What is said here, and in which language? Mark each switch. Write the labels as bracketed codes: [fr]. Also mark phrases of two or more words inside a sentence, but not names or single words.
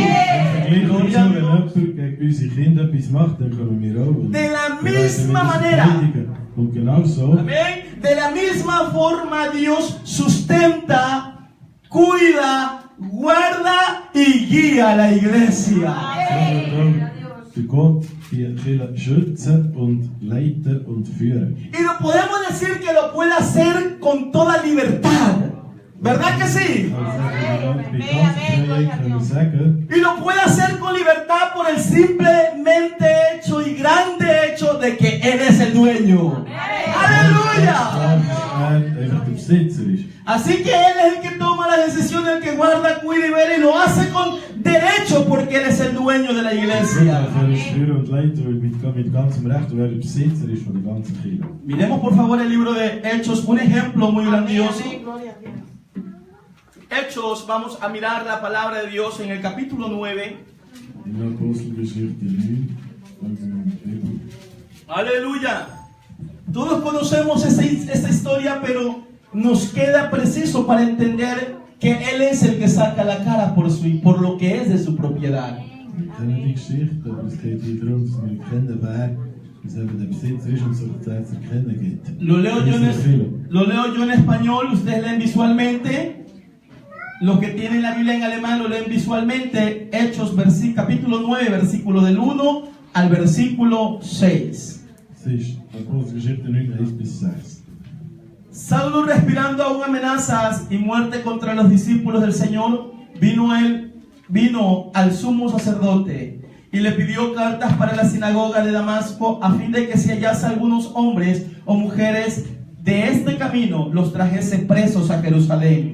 [es] De la misma manera. Amén. De la misma forma Dios sustenta, cuida, guarda y guía a la iglesia. [de] Für Gott die Kirche schützen und leiten und führen. [es] Y lo podemos decir que lo puede hacer con toda libertad. ¿Verdad que sí? Y lo puede hacer con libertad por el simplemente hecho y grande hecho de que Él es el dueño. ¡Aleluya! Así que Él es el que toma la decisión, el que guarda, cuida y vela, y lo hace con derecho porque Él es el dueño de la iglesia. [de] Er ist Führer und Leiter mit ganzem Recht, und er der Besitzer ist von der ganzen Kirche. [es] Miremos por favor el libro de Hechos, un ejemplo muy grandioso. Hechos, vamos a mirar la palabra de Dios en el capítulo 9. [de] In der Apostelgeschichte 9. [es] Aleluya. Todos conocemos esta historia, pero nos queda preciso para entender que Él es el que saca la cara por lo que es de su propiedad. [de] Wir kennen die Geschichte, aber es geht hier darum, dass wir kennen, wer der Besitzer ist und so Zeit zu erkennen gibt. [es] Lo leo yo en español, ustedes leen visualmente. Los que tienen la Biblia en alemán lo leen visualmente. Hechos capítulo 9, versículo del 1 al versículo 6. [de] Apostelgeschichte 9, 1 bis 6. [es] Saulo, respirando aún amenazas y muerte contra los discípulos del Señor, vino al sumo sacerdote y le pidió cartas para la sinagoga de Damasco, a fin de que si hallase algunos hombres o mujeres de este camino, los trajese presos a Jerusalén.